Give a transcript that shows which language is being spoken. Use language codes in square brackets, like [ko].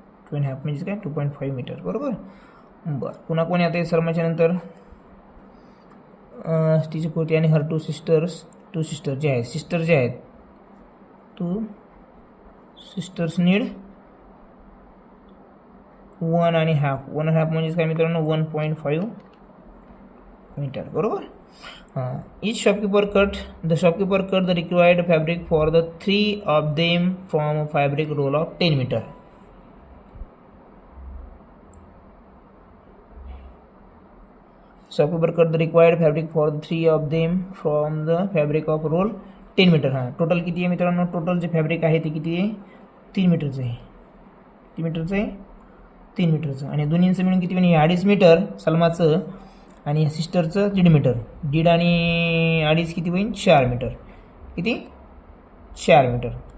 [mr] 2.5 म्हणजे काय 2.5 मीटर बरोबर. बरं पुन्हा कोणी आता सलमाच्या नंतर तिची पोती आणि [en] her two sister [mr] जे आहेत सिस्टर जे आहेत [en] 2 sisters need [mr] 1.5 म्हणजे काय मित्रांनो 1.5 मीटर बरोबर. [en] The shopkeeper cut the required fabric for the 3 of them from fabric roll of 10 metre. Shopkeeper cut the required fabric for the 3 of them from the fabric of roll 10 metre. [mr] Total किती आहे मित्रांनो, total जे fabric आहे ते किती आहे 3 मीटरचं आहे. 3 मीटरचं आहे 3 मीटरचं. आणि दोन्हींचं मिळून किती म्हणजे 2.5 मीटर सलमाचं आणि सिस्टरचं 1.5 मीटर. 1.5 आणि 2.5 किती होईल 4 मीटर. किती 4 मीटर.